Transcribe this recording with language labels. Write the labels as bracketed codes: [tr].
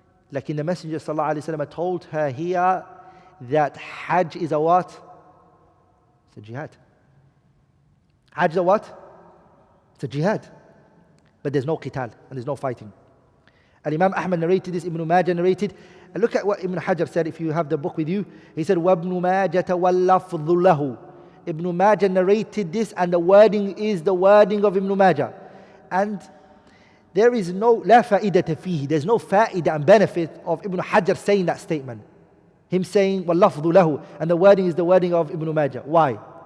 [en] Like in the Messenger ﷺ told her here that Hajj is a what? It's a jihad. Hajj is a what? It's a jihad. But there's no qital and there's no fighting. And Imam Ahmad narrated this, Ibn Majah narrated. And look at what Ibn Hajar said if you have the book with you. He said, [ar] وَابْنُ مَاجَةَ وَاللَّفْظُ لَهُ. [en] Ibn Majah narrated this and the wording is the wording of Ibn Majah. And there is no [ar] la fa'idata fihi. [en] There's no fa'ida and benefit of Ibn Hajar saying that statement. Him saying [ar] وَاللَّفْظُ لَهُ. [en] And the wording is the wording of Ibn Majah. Why?